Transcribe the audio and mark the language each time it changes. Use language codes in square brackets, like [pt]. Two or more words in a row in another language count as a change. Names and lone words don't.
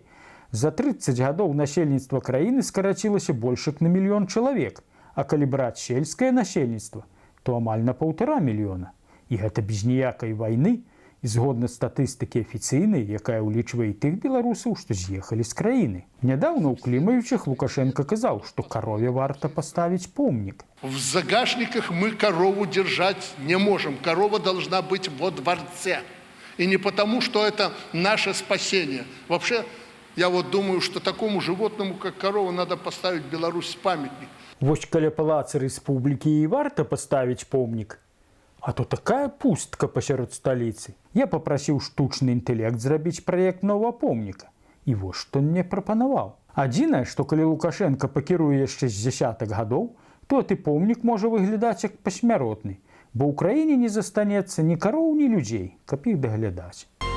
[be] За 30 гадоў насельніцтва краіны скарацілася больш як на 1 мільён чалавек, а калі браць сельскае насельніцтва, то амаль на 1,5 мільёна. І гэта без ніякай вайны, і згодна статыстыкі афіцыйнай, якая ўлічвае і тых беларусаў, што з'ехалі з краіны. Нядаўна ў Клімавічах Лукашенко казаў, што карове варта паставіць помнік. [ru] В загашниках мы корову держать не можем. Корова должна быть во дворце. И не потому, что это наше спасение. Вообще, Я вот думаю, что такому животному, как корова, надо поставить в Беларусь памятник. [be] Вось каля палаца Рэспублікі і варта паставіць помнік. А то такая пустка пасярод сталіцы. Я папрасіў штучны інтэлект зрабіць праект новага помніка. І вось што мне прапанаваў. Адзінае, што калі Лукашенко пакіруе яшчэ з дзясятак гадоў, то ты помнік можа выглядаць як пасмяротны, бо ў краіне не застанецца ні кароў, ні людзей, каб іх даглядаць.